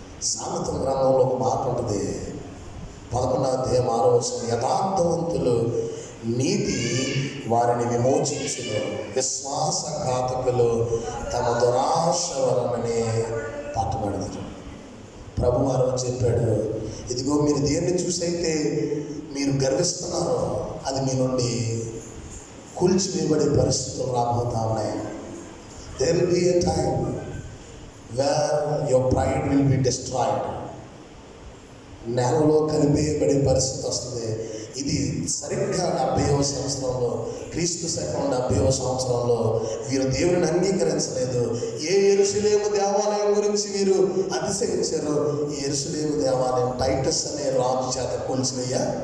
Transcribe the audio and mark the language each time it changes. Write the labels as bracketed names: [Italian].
[Telugu] సామెతల గ్రంథంలో ఒక మాట ఉంటుంది, 11వ అధ్యాయం 6వ వచనం, యథార్థవంతులు నీతి వారిని విమోచించును, విశ్వాసఘాతకులు తమ దురాశ వలననే పట్టబడతారు. ప్రభు వారు చెప్పాడు, ఇదిగో మీరు దేన్ని చూసైతే మీరు గర్విస్తున్నారో అది మీ నుండి కూల్చివేయబడే పరిస్థితులు రాబోతా ఉన్నాయి. [English] There will be a time where your pride will be destroyed. [Telugu] నేలలో కలిపేయబడే పరిస్థితి వస్తుంది. ఇది సరిగ్గా 70వ సంవత్సరంలో, క్రీస్తు శకం 70వ సంవత్సరంలో వీరు దేవుని అంగీకరించలేదు. ఏ యెరూషలేము దేవాలయం గురించి వీరు అతిశయించారు? ఈ యెరూషలేము దేవాలయం టైటస్ అనే రాజు చేత కూల్చివేయ.